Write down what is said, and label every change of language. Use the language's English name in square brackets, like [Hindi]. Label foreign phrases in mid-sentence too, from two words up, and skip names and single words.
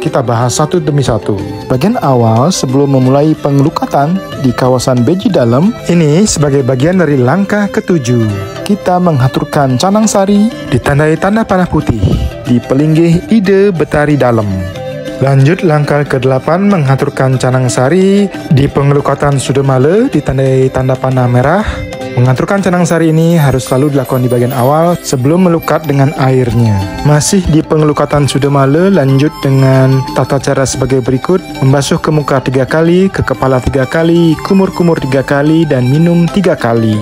[Indonesian] Kita bahas satu demi satu. Bagian awal sebelum memulai pengelukatan di kawasan Beji Dalem ini sebagai bagian dari langkah ke-7. Kita menghaturkan canang sari ditandai tanda panah putih di Pelinggih Ide Betari Dalem. Lanjut langkah ke-8 menghaturkan canang sari di pengelukatan Sudemale ditandai tanda panah merah. Mengaturkan canang sari ini harus selalu dilakukan di bagian awal sebelum melukat dengan airnya. Masih di pengelukatan Sudamala, lanjut dengan tata cara sebagai berikut. Membasuh ke muka 3 kali, ke kepala 3 kali, kumur-kumur 3 kali, dan minum 3 kali.